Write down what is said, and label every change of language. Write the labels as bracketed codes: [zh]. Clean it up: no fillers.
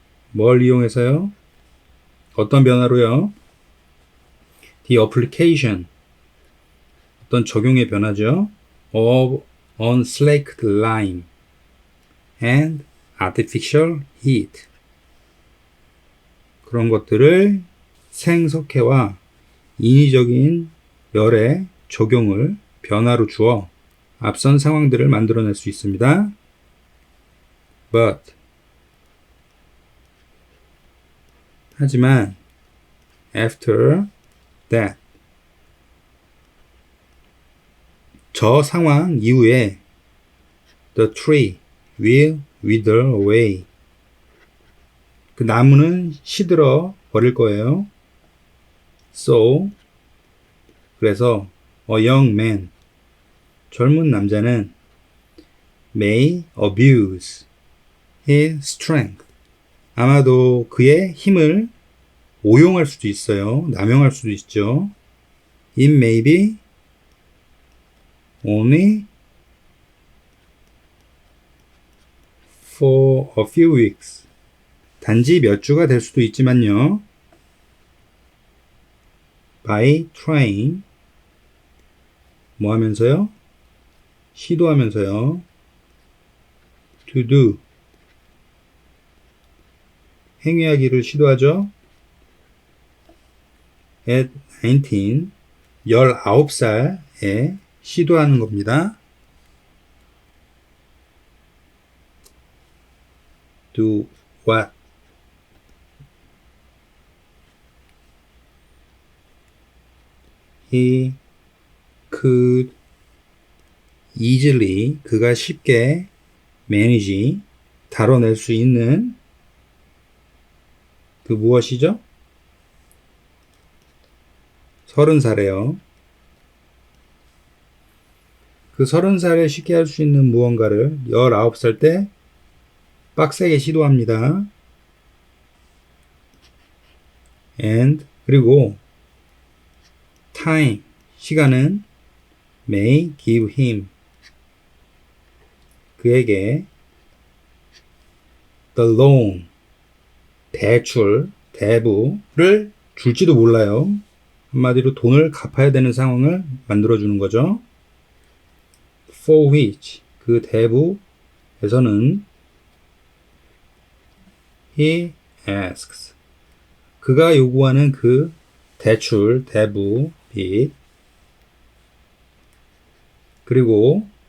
[ko] 뭘 이용해서요? 어떤 변화로요? [en] The application. [ko] 어떤 적용의 변화죠. [en] of unslaked lime and artificial heat. [ko] 그런 것들을 생석회와 인위적인 열의 적용을 변화로 주어 앞선 상황들을 만들어낼 수 있습니다. [en] But [ko] 하지만 [en] after that [ko] 저 상황 이후에 [en] the tree will wither away. [ko] 그 나무는 시들어 버릴 거예요. [en] So [ko] 그래서 [en] a young man [ko] 젊은 남자는 [en] may abuse his strength. [ko] 아마도 그의 힘을 오용할 수도 있어요. 남용할 수도 있죠. [en] It may be only for a few weeks. [ko] 단지 몇 주가 될 수도 있지만요. [en] By trying [ko] 뭐 하면서요? 시도하면서요. [en] To do [ko] 행위하기를 시도하죠. [en] At 19 [ko] 19살에 시도하는 겁니다. [en] Do what? He could easily [ko] 그가 쉽게 [en] manage [ko] 다뤄낼 수 있는 그 무엇이죠? 30살에요. 그 30살에 쉽게 할 수 있는 무언가를 19살 때 빡세게 시도합니다. [en] And [ko] 그리고 [en] time [ko] 시간은 [en] may give him [ko] 그에게 [en] the loan [ko] 대출 대부를 줄지도 몰라요. 한마디로 돈을 갚아야 되는 상황을 만들어주는 거죠. [en] For which [ko] 그 대부에서는 [en] he asks [ko] 그가 요구하는 그 대출 대부 빚 그리고